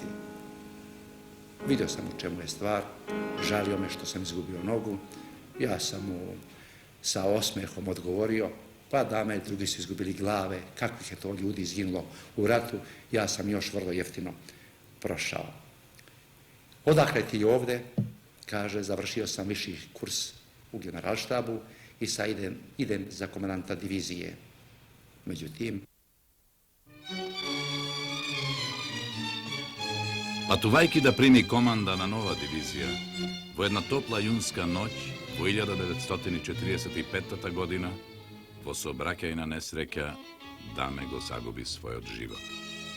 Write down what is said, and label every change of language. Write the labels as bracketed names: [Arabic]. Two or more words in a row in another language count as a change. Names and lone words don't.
[Serbian] Vidio sam u čemu je stvar, žalio me što sam izgubio nogu, ja sam mu sa osmehom odgovorio, pa Dame i drugi su izgubili glave, kakvih je to ljudi izginulo u ratu, ja sam još vrlo jeftino prošao. Odakle ti ovde? Kaže, završio sam viši kurs u generalštabu i sad idem za komandanta divizije. Međutim, [Macedonian] Патувајќи да прими команда на нова дивизија, во една топла јунска ноќ во 1945 година, во сообраќајна несреќа, Даме го загуби својот живот.